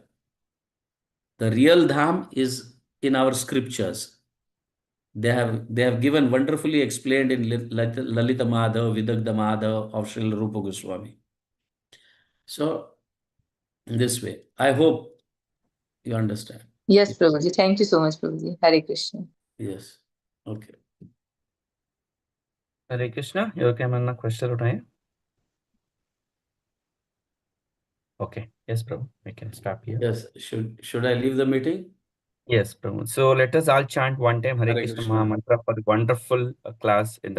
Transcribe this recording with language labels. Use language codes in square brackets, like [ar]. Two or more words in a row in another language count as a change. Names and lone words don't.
[en] The real dham is in our scriptures. They have given wonderfully explained in Lalita Madhav, Vidagdha Madhav of Srila Rupa Goswami. So this way, I hope you understand. Yes, Prabhuji. Thank you so much, Prabhuji. Hare Krishna. Yes. Okay. Hare Krishna. [te] ఎవరికేమన్నా క్వశ్చన్లు ఉన్నాయా? [en] Okay. Yes, Prabhu. We can stop here. Yes. Should I leave the meeting? Yes, Prabhu. So let us all chant one time Hare Hare Krishna Krishna. Maha Mantra for the wonderful class in the